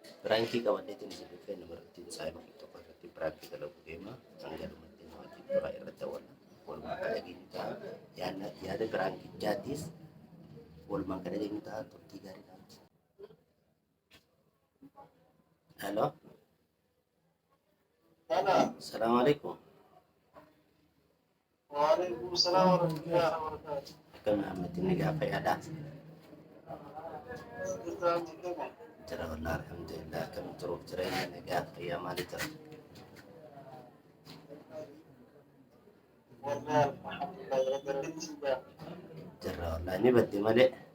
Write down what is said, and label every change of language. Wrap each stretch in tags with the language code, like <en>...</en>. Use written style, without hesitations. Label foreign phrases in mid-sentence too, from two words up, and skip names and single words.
<om>Pranki qabateetiin isin dhufee namarratti saayima tokko irratti pirankii dalaguu deema. Hanga dhumatti nama jibba irratti walumaa akka dhageenyu ta'a. Yaada piraankichaattis walumaa akka dhageenyu ta'a. Turtii gaarii ta'a. Halo.</om> <ar>السلام عليكم. وعليكم السلام ورحمة الله وبركاته.</ar> <om>Akkam Ahmad inni gaafa yaadaa? Jira</om> <ar>والله الحمد لله</ar> <om>akkam turuuf jireenya nagaa fayyaa maalii jira? Jira wallah ni baddi malee.</om>